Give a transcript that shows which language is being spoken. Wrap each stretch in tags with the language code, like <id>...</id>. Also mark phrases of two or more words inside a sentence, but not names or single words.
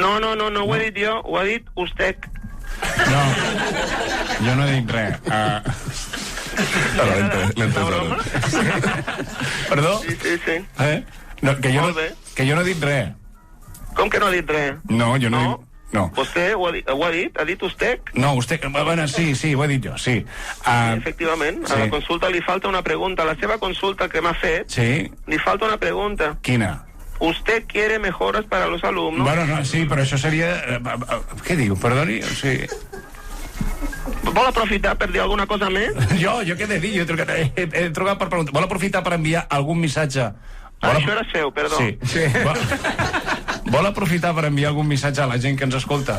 <ca>No ho he dit jo, ho ha dit Ustec. No, jo no he dit res. L'he entès ara. Perdó? Sí. No, que jo no he dit res. Com que no ha dit res? No, jo no he dit... No. ¿Vostè ho ha dit? ¿Ha dit usted?</ca> <es>No, usted...</es> <ca>Bueno, sí, ho he dit jo, sí. Efectivament, a la consulta li falta una pregunta. A la seva consulta que m'ha fet, li falta una pregunta. Quina?</ca> <es>¿Usted quiere mejoras para los alumnos?</es> <ca>Bueno, no, sí, però això seria... Què diu? Perdoni? O sigui... Vol aprofitar per dir alguna cosa més? Jo què he de dir? He trucat per preguntar. Vol aprofitar per enviar algun missatge? Això era seu, perdó. Sí. Vol aprofitar per enviar algun missatge a la gent que ens escolta?</ca>